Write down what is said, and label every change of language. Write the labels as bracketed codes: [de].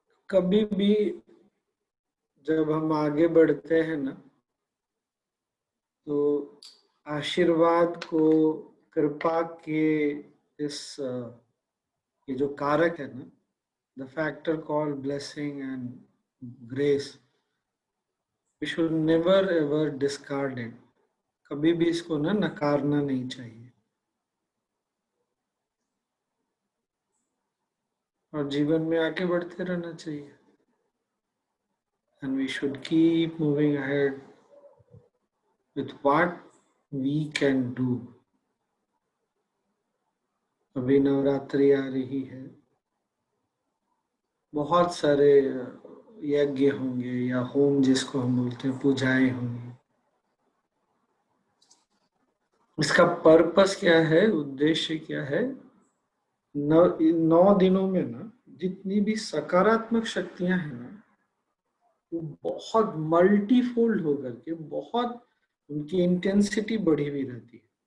[hi] कभी भी जब हम आगे बढ़ते हैं ना, तो आशीर्वाद को, कृपा के इस ये जो कारक है ना, [en] The factor called blessing and grace, we should never ever discard it. [hi] कभी भी इसको ना नकारना नहीं चाहिए और जीवन में आगे बढ़ते रहना चाहिए. [en] And we should keep moving ahead with what we can do. [hi] अभी नवरात्रि आ रही है, बहुत सारे यज्ञ होंगे या होम जिसको हम बोलते हैं, पूजाएं होंगी. इसका पर्पस क्या है, उद्देश्य क्या है? 9 दिनों में ना जितनी भी सकारात्मक शक्तियां हैं ना, वो बहुत मल्टीफोल्ड होकर के बहुत उनकी इंटेंसिटी बढ़ी हुई रहती है.